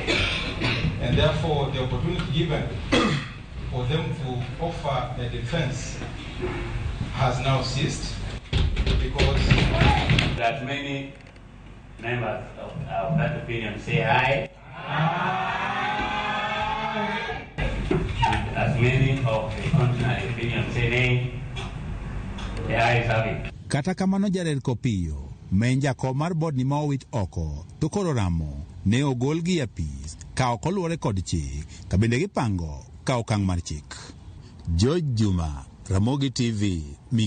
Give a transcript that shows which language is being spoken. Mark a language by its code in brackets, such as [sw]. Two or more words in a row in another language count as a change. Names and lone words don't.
[en] And therefore the opportunity given for them to offer a defense has now ceased because that many members of that opinion say aye. As many of the contrary opinion say nay. The ayes have it. [luo] Kata kamano Jared Kopio men jakom mar board ni ma owit oko to koro ramo ne ogol gi apis ka ok oluwore kod chik ka bende gipango ka okang' mar chik. George Juma, Ramogi TV, Migori.